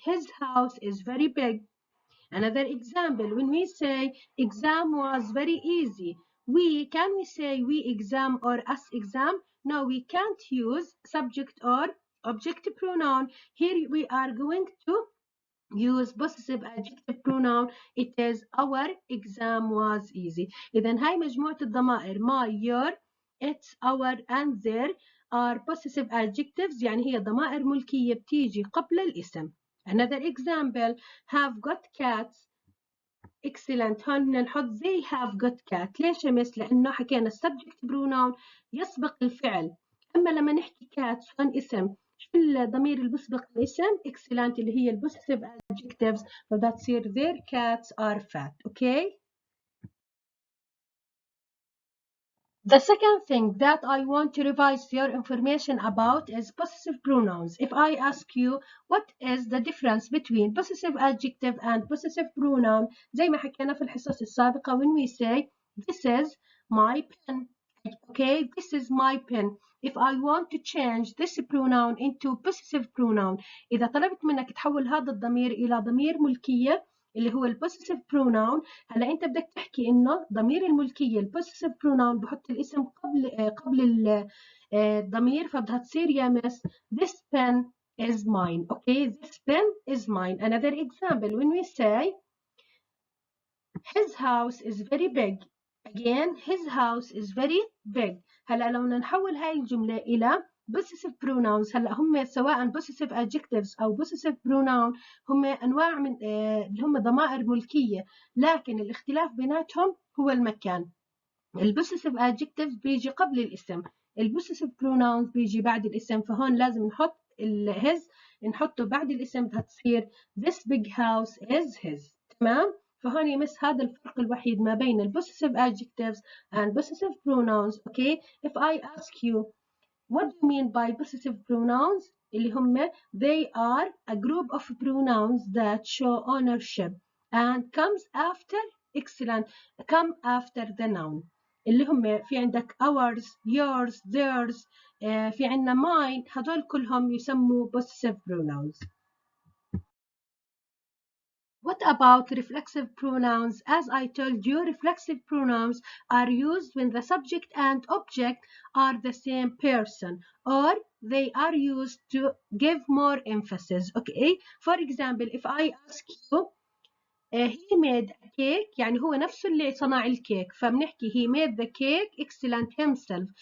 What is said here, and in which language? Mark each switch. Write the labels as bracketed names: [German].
[English] His house is very big. Another example, when we say exam was very easy, can we say we exam or us exam? No, we can't use subject or object pronoun. Here we are going to use possessive adjective pronoun. It is our exam was easy. [Arabic] إذن هاي مجموعة الضمائر [English] my, your, it's, our and their are possessive adjectives، [Arabic] يعني هي ضمائر ملكية بتيجي قبل الاسم. [English] Another example, have got cats. Excellent. [Arabic] هون بدنا نحط [English] they have got cat. [Arabic] ليش يا مس؟ لأنه حكينا السبجكت بروناون يسبق الفعل. أما لما نحكي cats هون اسم، شو الضمير اللي بيسبق الاسم؟ excellent اللي هي البوزيتيف adjectives، فبدها تصير [English] their cats are fat. Okay? The second thing that I want to revise your information about is possessive pronouns. If I ask you what is the difference between possessive adjective and possessive pronoun, [Arabic] زي ما حكينا في الحصص السابقة, [English] when we say this is my pen, okay, this is my pen. [Arabic] If I want to change this pronoun into possessive pronoun, إذا طلبت منك تحول هذا الضمير إلى ضمير ملكية اللي هو البوسيسيف بروناون، هلا انت بدك تحكي انه ضمير الملكيه البوسيسيف بروناون بحط الاسم قبل الضمير، فبدها تصير يا مس [English] this pen is mine. Okay, this pen is mine. Another example, when we say his house is very big, again his house is very big. [Arabic] هلا لو نحول هاي الجمله الى possessive pronouns، هلا هم سواء possessive adjectives او possessive pronoun هم انواع من اللي هم ضمائر ملكيه، لكن الاختلاف بيناتهم هو المكان. الpossessive adjectives بيجي قبل الاسم، الpossessive pronouns بيجي بعد الاسم، فهون لازم نحط his نحطه بعد الاسم، بدها تصير [English] this big house is his. [Arabic] تمام؟ فهون يمس هذا الفرق الوحيد ما بين ال [English] possessive adjectives and possessive pronouns. Okay, if I ask you what do you mean by possessive pronouns? [Arabic] اللي هم [English] they are a group of pronouns that show ownership and comes after excellent come after the noun. [Arabic] اللي هم في عندك [English] ours, yours, theirs، [Arabic] في عندنا mine، هدول كلهم يسموا possessive pronouns. What about reflexive pronouns? As I told you, reflexive pronouns are used when the subject and object are the same person, or they are used to give more emphasis. Okay, for example, if I ask you he made a cake، يعني هو نفسه اللي صنع الكيك، فبنحكي he made the cake excellent himself.